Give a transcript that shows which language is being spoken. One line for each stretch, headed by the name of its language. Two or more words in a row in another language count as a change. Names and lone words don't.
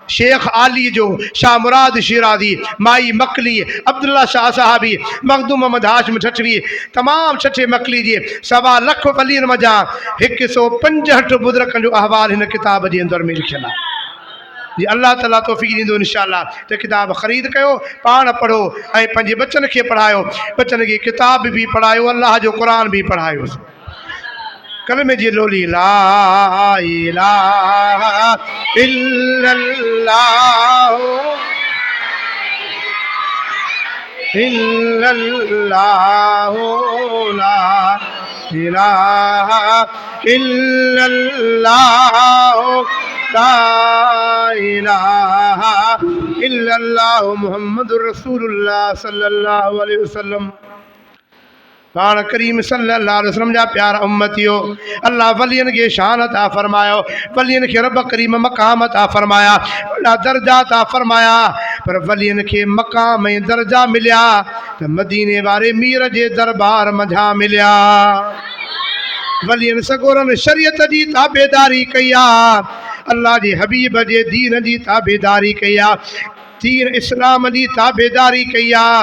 Sindhi: शेख आली जो, शाह मुराद शिराज़ी, माई मकली, अब्दुल्ला शाह साहबी, मखदूम मोहम्मद हाशिम ठठवी, तमाम ठठे मकली जे 1.25 लख वलीअनि मज़ा 165 बुज़ुर्गनि जो अहवाल हिन किताब जे अंदरि में लिखियलु आहे। जी अल्लाह ताला तौफ़ीक़ ॾींदो इंशाअल्लाह त किताब ख़रीद कयो, पाण पढ़ो ऐं पंहिंजे बचनि खे पढ़ायो, बचनि खे किताब बि पढ़ायो, अल्लाह जो क़ुरान बि पढ़ायोसि। कलमे जी लोली
Arabic: لا إله إلا الله إلا الله لا إله إلا الله لا إله إلا الله محمد رسول الله صلى الله عليه وسلم.
Sindhi: पाण करीम
Arabic: صلى الله عليه وسلم
Sindhi: जा प्यारा उम्मतियो, अल्लाह वलियन के शान अता फरमायो, वलियन के रब करीम मकाम अता फरमाया, वॾा दर्जा अता फरमाया। पर वलियन के मकाम ऐं दर्जा मिलिया त मदीने वारे मीर जे दरबार मझा मिलिया। वलियन सगोरन शरीयत जी ताबेदारी कई आहे, अल्लाह जे हबीब जे दीन जी ताबेदारी कई आहे, दीन इस्लाम जी ताबेदारी कई आहे।